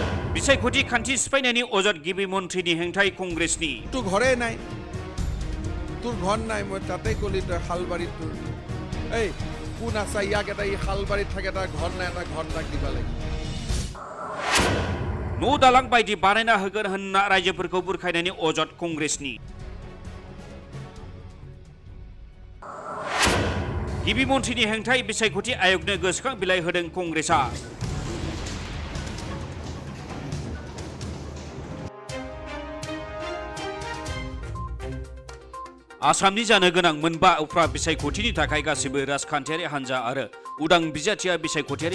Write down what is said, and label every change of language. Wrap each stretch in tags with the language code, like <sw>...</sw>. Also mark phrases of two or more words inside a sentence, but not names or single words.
<brx>बिसायख'थि खान्थि सिफायनायनि अजद गिबि मन्थ्रिनि हेंथाय कंग्रेसनि</brx> <as>তোৰ ঘৰে নাই তোৰ ঘৰ নাই মই তাতে কলি তই শালবাৰীত তোৰ এই কোন আছে ইয়াক এটা ই শালবাৰীত থাকে এটা ঘৰ নাই এটা ঘৰ তাক দিবা লাগিব</as> <brx>न' दालां बायदि बानायना होगोन होनना रायजोफोरखौ बुरखायनायनि अजद कंग्रेसनि गिबि मन्थ्रिनि हेंथाय बिसायख'थि आयगनो गोसोखां बिलाइ होदों कंग्रेसआ आसामनि जानो गोनां मोनबा उफ्रा बिसायख'थिनि थाखाय गासिबो राजखान्थियारि हान्जा आरो उदां बिजाथिया बिसायख'थियारि</brx>